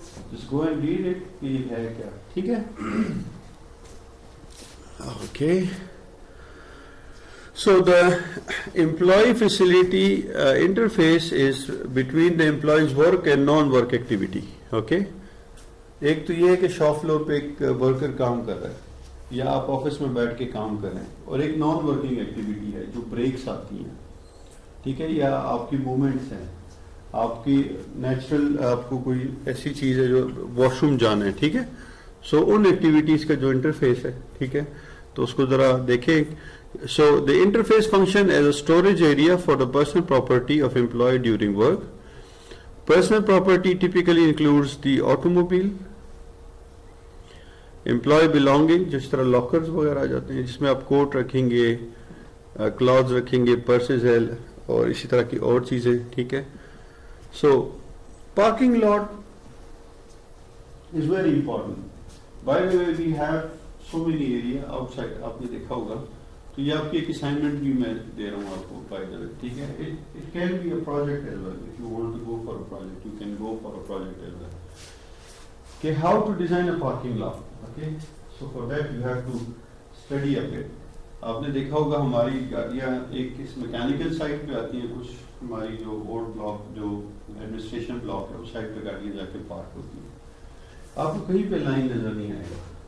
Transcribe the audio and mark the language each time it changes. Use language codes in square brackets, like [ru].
[en] Just go and read it. [ur] کہ ہے کیا, ٹھیک ہے. [en] Okay. So the employee facility interface is between the employee's work and non-work activity. Okay. [ur] ایک تو یہ ہے کہ شاپ فلور پہ ایک ورکر کام کر رہا ہے یا آپ آفس میں بیٹھ کے کام کر رہے ہیں, اور ایک نان ورکنگ ایکٹیویٹی ہے جو بریکس آتی ہیں, ٹھیک ہے, یا آپ کی موومنٹس ہیں, آپ کی نیچرل, آپ کو کوئی ایسی چیز ہے جو واش روم جانا ہے, ٹھیک ہے. سو ان ایکٹیویٹیز کا جو انٹرفیس ہے, ٹھیک ہے, تو اس کو ذرا دیکھیں. [en] So the interface functions as a storage area for the personal property of employee during work. Personal property typically includes the automobile, employee belonging, [ur] جس طرح لاکرز وغیرہ آ جاتے ہیں جس میں آپ کوٹ رکھیں گے, کلاتھز رکھیں گے, پرسز ہے, اور اسی طرح کی اور چیزیں, ٹھیک ہے. [en] So parking lot is very important. By the way we have so many area out side, [ur] آپ نے دیکھا ہوگا, تو یہ آپ کی ایک اسائنمنٹ بھی میں دے رہا ہوں آپ کو, بائی دا وے, ٹھیک ہے. [en] It can be a project as well. If you want to go for a project you can go for a project as well. کہ how to design a parking lot. Okay, so for that you have to study a bit. [ur] آپ نے دیکھا ہوگا ہماری گاڑیاں ایک اس mechanical side پہ آتی ہیں, کچھ ہماری جو اولڈ بلاک جو ایڈمنسٹریشن بلاک ہے اس سائڈ پہ گاڑیاں جا کے پارک ہوتی ہیں, آپ کو کہیں پہ لائن نظر نہیں آئے گا.